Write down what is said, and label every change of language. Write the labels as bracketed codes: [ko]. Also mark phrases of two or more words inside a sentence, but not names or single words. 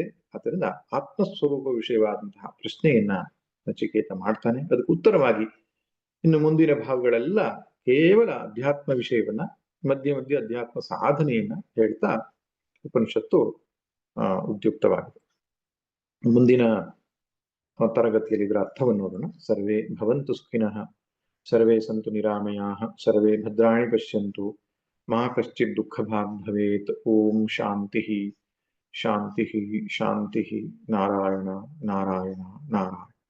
[kn] ಆದ್ದರಿಂದ ಆತ್ಮಸ್ವರೂಪ ವಿಷಯವಾದಂತಹ ಪ್ರಶ್ನೆಯನ್ನ ನಚಿಕೇತ ಮಾಡ್ತಾನೆ. ಅದಕ್ಕೆ ಉತ್ತರವಾಗಿ ಇನ್ನು ಮುಂದಿನ ಭಾಗಗಳೆಲ್ಲ ಕೇವಲ ಅಧ್ಯಾತ್ಮ ವಿಷಯವನ್ನ, ಮಧ್ಯೆ ಮಧ್ಯೆ ಅಧ್ಯಾತ್ಮ ಸಾಧನೆಯನ್ನ ಹೇಳ್ತಾ ಉಪನಿಷತ್ತು ಉದ್ಯುಕ್ತವಾಗಿದೆ. ಮುಂದಿನ ತರಗತಿಯಲ್ಲಿ ಇದರ ಅರ್ಥವನ್ನು ನೋಡೋಣ. [sa] ಸರ್ವೇ ಭವಂತು ಸುಖಿನಃ, ಸರ್ವೇ ಸಂತು ನಿರಾಮಯಾಃ, ಸರ್ವೇ ಭದ್ರಾಣಿ ಪಶ್ಯಂತು, ಮಾ ಕಶ್ಚಿತ್ ದುಃಖ ಭಾಗ್ ಭವೇತ್. ಓಂ ಶಾಂತಿ ಶಾಂತಿ ಶಾಂತಿ. ನಾರಾಯಣ ನಾರಾಯಣ ನಾರಾಯಣ.